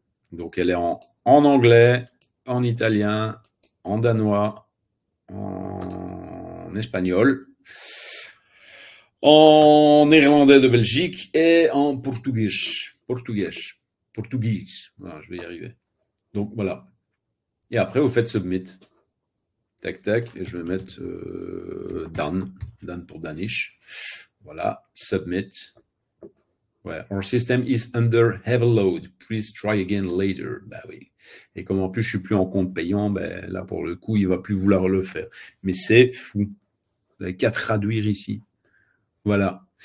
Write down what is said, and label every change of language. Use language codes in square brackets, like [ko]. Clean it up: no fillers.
[fr] Donc, elle est en anglais, en italien, en danois, en espagnol, en néerlandais de Belgique et en portugais. Portugais. Voilà, je vais y arriver. Donc, voilà. Et après, vous faites submit. Tac, tac, et je vais mettre Dan pour Danish. Voilà, submit. [en] Ouais, our system is under heavy load. Please try again later. [fr] Bah oui. Et comme en plus je suis plus en compte payant, ben là pour le coup, il va plus vouloir le faire. Mais c'est fou. Vous n'avez qu'à traduire ici. Voilà.